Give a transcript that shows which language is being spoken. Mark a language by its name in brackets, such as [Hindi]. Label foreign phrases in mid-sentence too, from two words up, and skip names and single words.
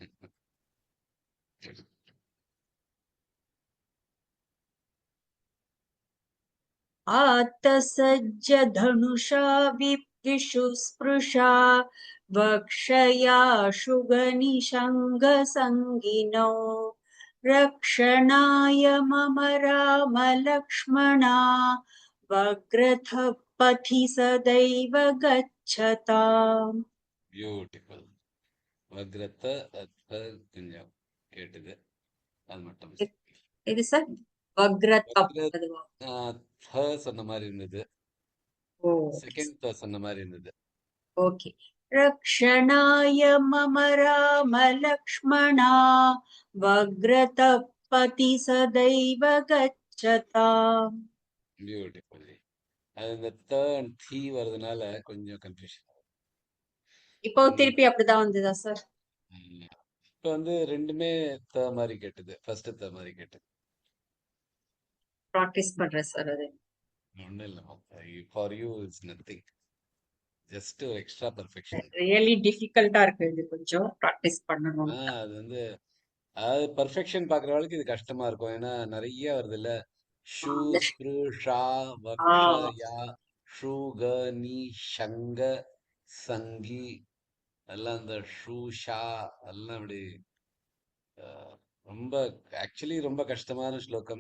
[Sanskrit] आत्तसज्ज धनुषा विषुस्पृशा वक्षया शुगनिषङ्गसङ्गिनो रक्षणाय मम राम लक्ष्मणा वग्रथ पथि सदैव गच्छताम्। [Tamil] பியூட்டிஃபுல் வக்ரத்த அத்த கொஞ்சம் கேட்டது அது மட்டும் இது சார் வக்ரத் சொன்ன மாதிரி இருந்தது. செகண்ட் சொன்ன மாதிரி இருந்தது. ஓகே. [Sanskrit] रक्षणाय मम राम लक्ष्मणा वग्रतपति सदैव गच्छताम्। [Tamil] பியூட்டிஃபுல். அது இந்த தேர்ட் தீ வரதுனால கொஞ்சம் கன்ஃபியூஷன். இப்போ திருப்பி அப்படிதான் வந்ததா சார்? இப்போ வந்து ரெண்டுமே த மாதிரி கேட்டது. ஃபர்ஸ்ட் த மாதிரி கேட்டது. பிராக்டிஸ் பண்றேன் சார். அது ஒன்றும் இல்லை. [English] for you it's nothing. [Tamil] ஜஸ்ட் ஒரு [English] extra perfection. really difficult [Tamil] இருக்கு. இது கொஞ்சம் பிராக்டிஸ் பண்ணணும். அது வந்து அதாவது பர்ஃபெக்ஷன் பார்க்குறவங்களுக்கு இது கஷ்டமா இருக்கும். ஏன்னா நிறைய வருது இல்ல. [Sanskrit] शु स्पृ शा वक्षया शुग नि षङ्ग सङ्गि [Tamil] எல்லாம் இந்த ஷூ ஷா எல்லாம் அப்படி ரொம்ப ஆக்சுவலி ரொம்ப கஷ்டமான ஸ்லோகம்.